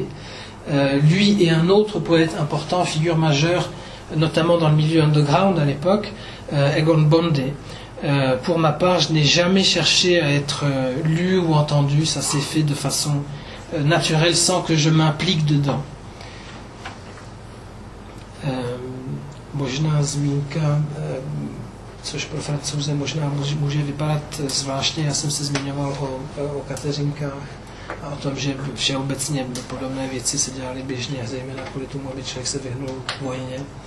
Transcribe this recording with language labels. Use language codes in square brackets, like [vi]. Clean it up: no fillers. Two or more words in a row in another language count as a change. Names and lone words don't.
[fr] Lui et un autre poète important, figure majeure, notamment dans le milieu underground à l'époque, Egon Bonde. Pour ma part, je n'ai jamais cherché à être lu ou entendu, ça s'est fait de façon naturelle sans que je m'implique dedans. [cs] Možná zmínka, což pro Francouze možná může vypadat zvláštně, já jsem se zmiňoval o Kateřinkách a o tom, že všeobecně podobné věci se dělaly běžně, zejména kvůli tomu, aby člověk se vyhnul vojně.